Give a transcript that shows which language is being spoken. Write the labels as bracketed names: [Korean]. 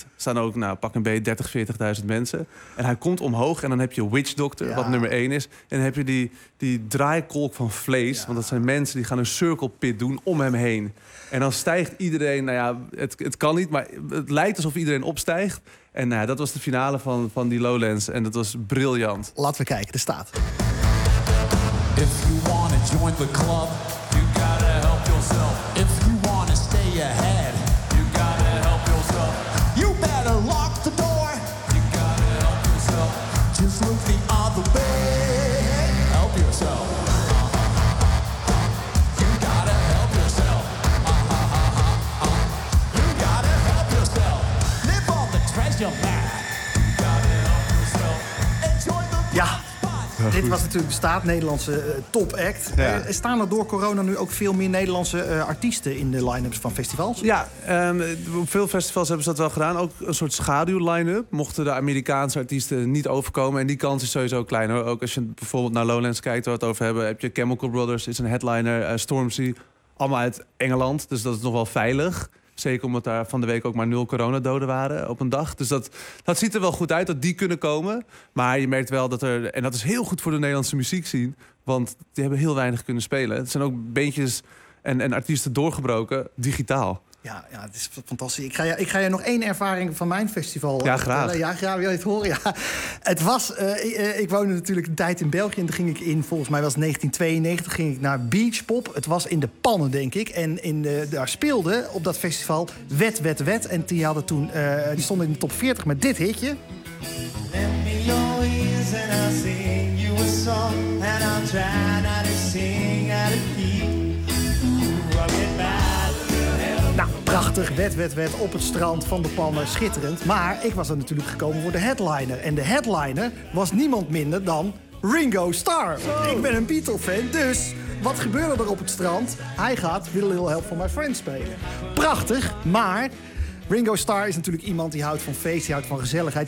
[Dutch] Er staan ook, nou, pak een beetje 30.000, 40.000 mensen. En hij komt omhoog en dan heb je Witch Doctor, ja, wat nummer 1 is. En dan heb je die draaikolk van vlees. Ja. Want dat zijn mensen die gaan een circle pit doen om hem heen. En dan stijgt iedereen, nou ja, het kan niet, maar het lijkt alsof iedereen opstijgt. En nou ja, dat was de finale van die Lowlands. En dat was briljant. Laten we kijken, De Staat. [English] If you wanna join the club, you gotta help yourself. If you wanna stay ahead, you gotta help yourself. You better lock the door, you gotta help yourself. Just look the other way, help yourself. You gotta help yourself. You gotta help yourself. Live on the treasure map. You gotta help yourself. Enjoy the party. Yeah. [Dutch] Ja, dit was natuurlijk De Staat, Nederlandse top act. Ja. Staan er door corona nu ook veel meer Nederlandse artiesten in de line-ups van festivals? Ja, op veel festivals hebben ze dat wel gedaan. Ook een soort schaduw line-up, mochten de Amerikaanse artiesten niet overkomen. En die kans is sowieso klein, hoor. Ook als je bijvoorbeeld naar Lowlands kijkt, waar we het over hebben, heb je Chemical Brothers, is een headliner, Stormzy, allemaal uit Engeland. Dus dat is nog wel veilig. Zeker omdat daar van de week ook maar 0 coronadoden waren op een dag. Dus dat ziet er wel goed uit, dat die kunnen komen. Maar je merkt wel dat er... En dat is heel goed voor de Nederlandse muziekscene. Want die hebben heel weinig kunnen spelen. Het zijn ook bandjes en artiesten doorgebroken, digitaal. Ja, het is fantastisch. Ik ga je nog 1 ervaring van mijn festival... Ja, graag. Ja, wil je het horen? Ja. Het was... ik woonde natuurlijk een tijd in België. En toen ging ik in, volgens mij was 1992, ging ik naar Beach Pop. Het was in de pannen, denk ik. En daar speelde op dat festival Wet. En die hadden toen... die stonden in de top 40 met dit hitje. [English] Let me your ears and I'll sing you a song. And I'll try not to sing out of key. [Dutch] Prachtig, wet, op het strand van de pannen, schitterend. Maar ik was er natuurlijk gekomen voor de headliner. En de headliner was niemand minder dan Ringo Starr. Oh. Ik ben een Beatle-fan, dus wat gebeurde er op het strand? Hij gaat Will Little Help for My Friends spelen. Prachtig, maar Ringo Starr is natuurlijk iemand die houdt van feest, die houdt van gezelligheid.